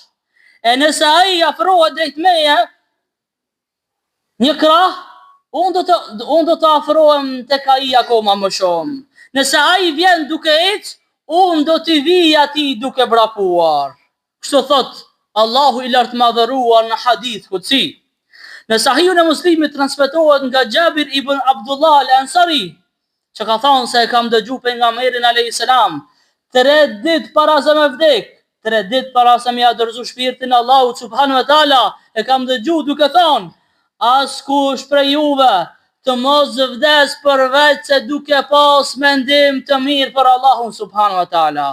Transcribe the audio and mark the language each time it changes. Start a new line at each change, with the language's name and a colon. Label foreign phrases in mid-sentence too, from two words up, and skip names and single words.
Albanian: E nëse ai afrohet drejt meje një krah, unë do të afrohem tek ai akoma më shumë. Nëse ai vjen duke ecë, unë do t'i vij atij duke vrapuar. Kështu thot Allahu I lartëmadhëruar në
Arabic: حديث قدسي.
Albanian: Në Sahihun e Muslimit transmetohet nga Jabir ibn Abdullah al-Ansari, që ka thonë se e kam dëgju pejgamberin
Arabic: عليه السلام
Albanian: 3 ditë para se me vdek, 3 ditë para se me ia dorëzu shpirtin Allahut
Arabic: سبحانه وتعالى,
Albanian: e kam dëgju duke thonë: askush prej juve të mos vdes përveç se duke pas mendim të mirë për Allahun
Arabic: سبحانه وتعالى.